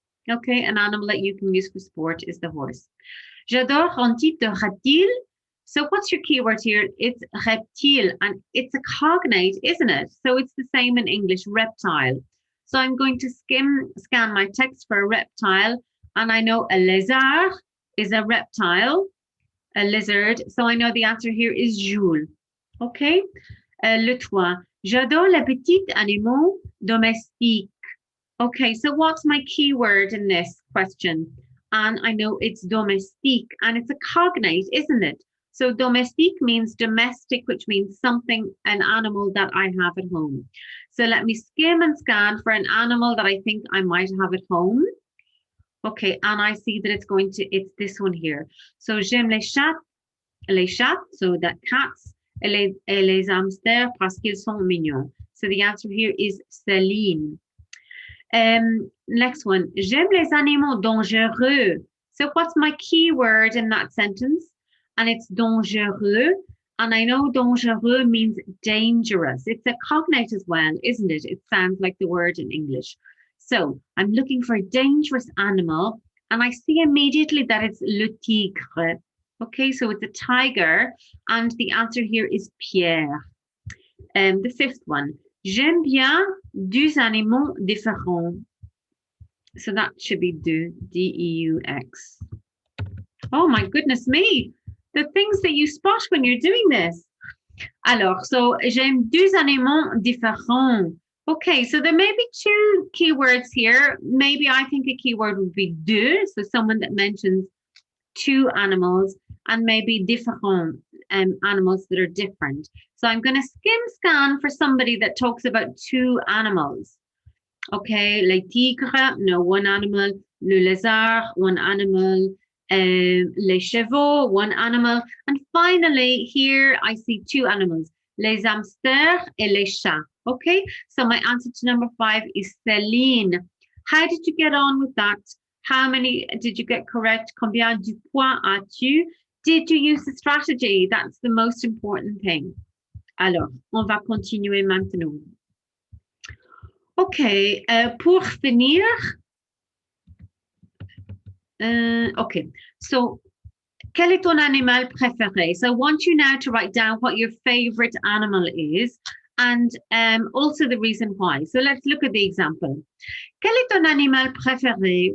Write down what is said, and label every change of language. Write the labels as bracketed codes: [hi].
[en] Okay, an animal that you can use for sport is the horse. [fr] J'adore un type de reptile. [en] So what's your keyword here? It's reptile, and it's a cognate, isn't it? So it's the same in English, reptile. So I'm going to scan my text for a reptile, and I know a lézard is a reptile, a lizard. So I know the answer here is Jules. [fr] Okay, le toit. J'adore les petits animaux domestiques. [en] Okay, so what's my keyword in this question? And I know it's domestique, and it's a cognate, isn't it? So domestique means domestic, which means something, an animal that I have at home. So let me skim and scan for an animal that I think I might have at home. Okay, and I see that it's this one here. [fr] So j'aime les chats, [en] so that cats, [fr] et les hamsters parce qu'ils sont mignons. [en] So the answer here is Céline. Next one, [fr] j'aime les animaux dangereux. [en] So what's my keyword in that sentence? And it's dangereux. And I know dangereux means dangerous. It's a cognate as well, isn't it? It sounds like the word in English. So I'm looking for a dangerous animal, and I see immediately that it's le tigre. Okay, so it's a tiger, and the answer here is Pierre. The 5th one, [fr] j'aime bien deux animaux différents. [en] So that should be deux, D-E-U-X. Oh my goodness me, the things that you spot when you're doing this. [fr] Alors, so j'aime deux animaux différents. [en] Okay, so there may be 2 keywords here. Maybe I think a keyword would be deux, so someone that mentions 2 animals, and maybe différents, animals that are different. So I'm going to scan for somebody that talks about 2 animals. Okay, les tigres, no, 1 animal. Le lézard, 1 animal. Les chevaux, 1 animal. And finally, here I see 2 animals. [fr] Les hamsters et les chats. [en] Okay, so my answer to number 5 is Céline. How did you get on with that? How many did you get correct? [fr] Combien de points as-tu? [en] Did you use the strategy? That's the most important thing. Alors, on va continuer maintenant. [fr] Okay, pour finir, okay, so quel est ton animal préféré? [en] So I want you now to write down what your favorite animal is, and also the reason why. So let's look at the example. [fr] Quel est ton animal préféré?